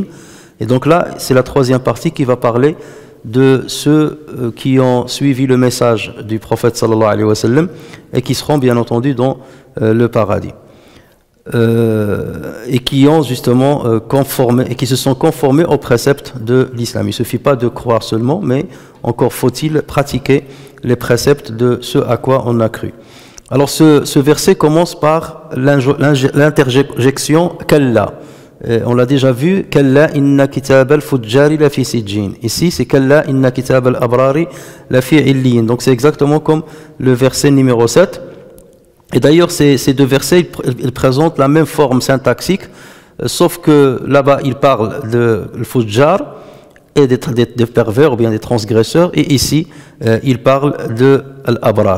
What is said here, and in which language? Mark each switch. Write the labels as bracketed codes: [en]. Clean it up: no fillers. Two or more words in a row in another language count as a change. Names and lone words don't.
[fr] Et donc là c'est la troisième partie qui va parler de ceux qui ont suivi le message du prophète [ar] صلى الله عليه وسلم [fr] et qui seront bien entendu dans le paradis, et qui ont justement conformé et qui se sont conformés aux préceptes de l'islam. Il ne suffit pas de croire seulement, mais encore faut-il pratiquer les préceptes de ce à quoi on a cru. Alors ce verset commence par l'interjection Kalla. On l'a déjà vu, [ar] كلا إن كتاب الفجار لفي سجين. [fr] Ici c'est [ar] كلا إن كتاب الأبرار لفي عليين. [fr] Donc c'est exactement comme le verset numéro 7. Et d'ailleurs ces deux versets ils présentent la même forme syntaxique, sauf que là-bas il parle de al-fujjar et des pervers ou bien des transgresseurs, et ici il parle de al-abrar.